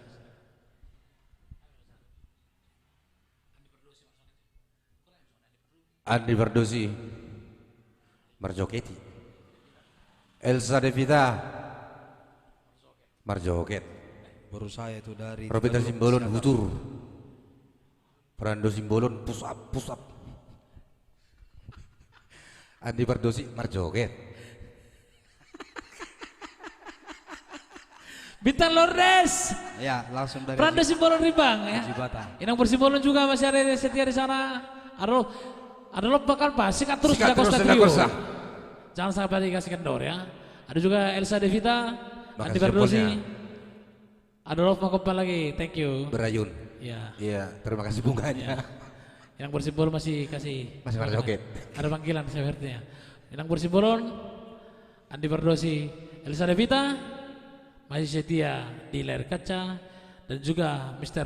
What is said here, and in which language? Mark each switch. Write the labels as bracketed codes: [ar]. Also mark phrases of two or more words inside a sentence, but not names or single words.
[id] Andi Verdosi, Marjoketi, Elsa Devita, Marjoket, Baru saya itu dari Robita Simbolon Hutur, Prando Simbolon pusap. Andi Verdosi, Marjoket. Bintang Lourdes, Ya, langsung dari Pranda Simbolon Ribang ya. Jibatan. Inang Bersimbolon juga masih ada setia di sana. Ada lo bakal pasik terus di Costa Trio. Jangan sampai dikasih kendor ya. Ada juga Elsa Devita, Andi Verdosi. Ada Love Makopa lagi, [en] thank you. [id] Berayun. Ya. Iya, terima kasih bunganya. Inang Bersimbolon masih kasih. Masih Marjoket. Ada panggilan sepertinya. Inang Bersimbolon, Andi Verdosi, Elsa Devita, masih setia di layar kaca, dan juga Mr.